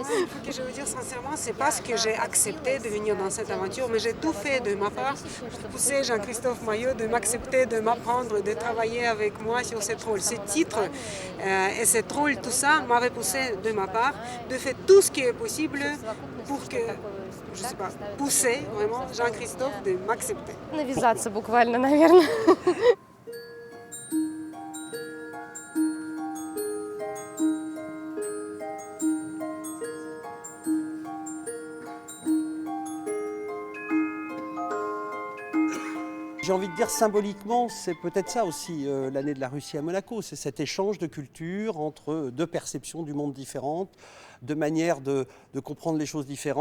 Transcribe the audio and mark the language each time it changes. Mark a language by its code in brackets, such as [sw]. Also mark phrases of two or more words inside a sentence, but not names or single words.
[fr] Ce que je veux dire sincèrement, c'est parce que j'ai accepté de venir dans cette aventure, mais j'ai tout fait de ma part pour pousser Jean-Christophe Maillot de m'accepter, de m'apprendre, de travailler avec moi sur ce rôle. Ce titre et ce rôle, tout ça m'avait poussé de ma part de faire tout ce qui est possible pour que, je sais pas, pousser vraiment Jean-Christophe de m'accepter. [ru] Навязаться буквально, наверное. [fr] J'ai envie de dire symboliquement, c'est peut-être ça aussi l'année de la Russie à Monaco, c'est cet échange de culture entre deux perceptions du monde différentes, deux manières de comprendre les choses différentes.